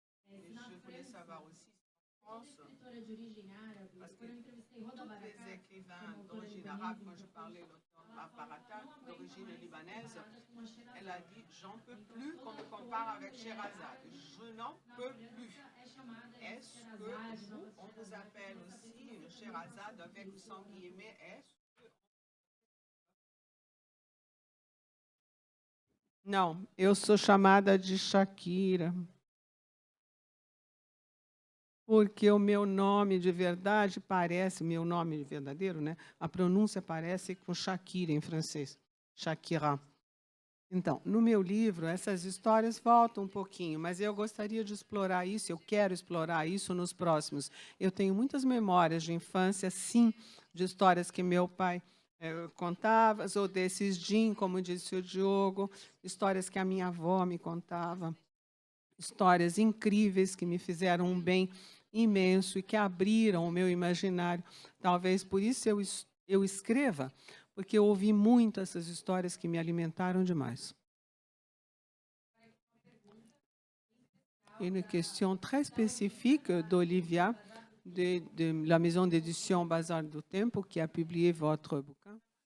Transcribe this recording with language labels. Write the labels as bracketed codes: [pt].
[fr] Et je voulais savoir aussi en France, parce que tous les écrivains d'origine arabe, quand je parlais l'auteur Barata, d'origine libanaise, elle a dit « J'en peux plus qu'on me compare avec Sherazade. Je n'en peux plus. » Est-ce que vous, on vous appelle aussi une Sherazade avec 100 guillemets, est-ce [pt] Não, eu sou chamada de Shakira, porque o meu nome de verdade parece, meu nome verdadeiro, né? A pronúncia parece com Shakira em francês, Shakira. Então, no meu livro, essas histórias voltam um pouquinho, mas eu gostaria de explorar isso, eu quero explorar isso nos próximos. Eu tenho muitas memórias de infância, sim, de histórias que meu pai contava, ou desses Jim, como disse o Diogo, histórias que a minha avó me contava, histórias incríveis que me fizeram um bem imenso e que abriram o meu imaginário. Talvez por isso eu escreva, porque eu ouvi muito essas histórias que me alimentaram demais. [fr] Une question très spécifique d'Olivia, de la maison d'édition Bazar do Tempo, qui a publié votre bouquin.